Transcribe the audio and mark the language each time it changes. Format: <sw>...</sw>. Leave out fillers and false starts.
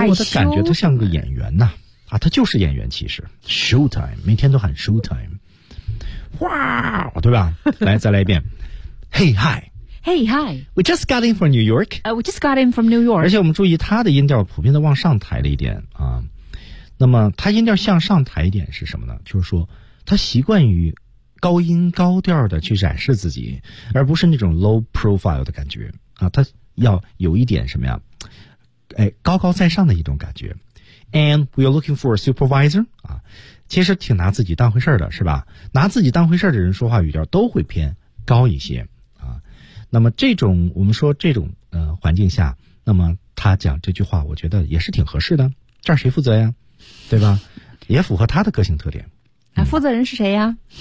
<zh>给我的感觉，他像个演员呐、啊！啊，他就是演员，其实 show time， 每天都喊 show time， 哇，对吧？来，再来一遍。</zh> <en>Hey, hi. Hey, hi. We just got in from New York. We just got in from New York.</en> <zh>而且我们注意他的音调普遍的往上抬了一点啊。那么他音调向上抬一点是什么呢？就是说他习惯于高音高调的去展示自己，而不是那种 low profile 的感觉啊。他要有一点什么呀？哎，高高在上的一种感觉。</zh> <en>And we are looking for a supervisor、</en> <zh>啊、其实挺拿自己当回事的，是吧？拿自己当回事的人说话语调都会偏高一些、啊、那么这种我们说这种环境下，那么他讲这句话我觉得也是挺合适的。这儿谁负责呀？对吧？也符合他的个性特点、负责人是谁呀？</zh>